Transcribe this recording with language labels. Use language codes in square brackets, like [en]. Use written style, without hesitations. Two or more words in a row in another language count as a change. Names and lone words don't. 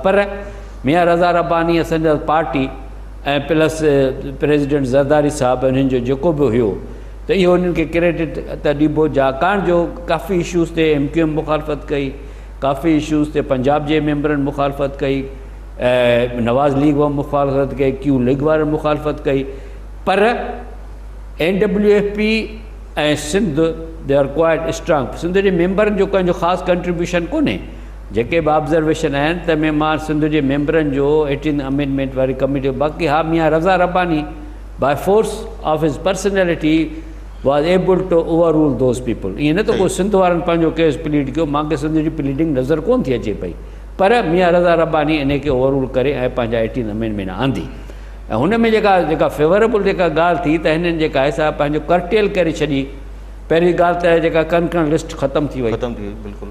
[sd] पर मियां रज़ा रब्बानी असांजा पार्टी ऐं प्लस प्रेसिडेंट ज़रदारी साहिबु उन्हनि जो जेको बि हुयो, त इहो उन्हनि खे क्रेडिट त ॾिबो, छाकाणि जो काफ़ी इशूज़ ते MQM मुखालफ़त कई, काफ़ी इशूज़ ते पंजाब जे मेंबरनि मुखालफ़त कई, नवाज़ लीग वारनि मुखालफ़त कई, क्यू लीग वारनि मुखालफ़त कई। [en] पर NWFP ऐं Sindh they are quite strong। [sd] सिंध जे मेंबरनि जो कंहिंजो ख़ासि कंट्रीब्यूशन कोन्हे। جيڪي به آبزرويشن آهن ت ۾ مان سنڌ جي ميمبرن جو 18 امينڊمينٽ واري ڪميٽي، باقي ها ميان رضا رباني [en] बाय फोर्स ऑफ हिज पर्सनैलिटी was able to overrule those people। [sd] ईअं न त को सिंध वारनि पंहिंजो केस प्लीड कयो, मूंखे सिंध जी प्लीडिंग नज़र कोन थी अचे पई, पर मियां रज़ा रब्बानी इन खे ओवररूल करे ऐं पंहिंजा 18 अमेंडमेंट आंदी। ऐं हुन में जेका फेवरेबल जेका ॻाल्हि थी, त हिननि जेका आहे सा पंहिंजो कर्टेल करे छॾी। पहिरीं ॻाल्हि त जेका कनकन लिस्ट ख़तमु थी वई, बिल्कुलु।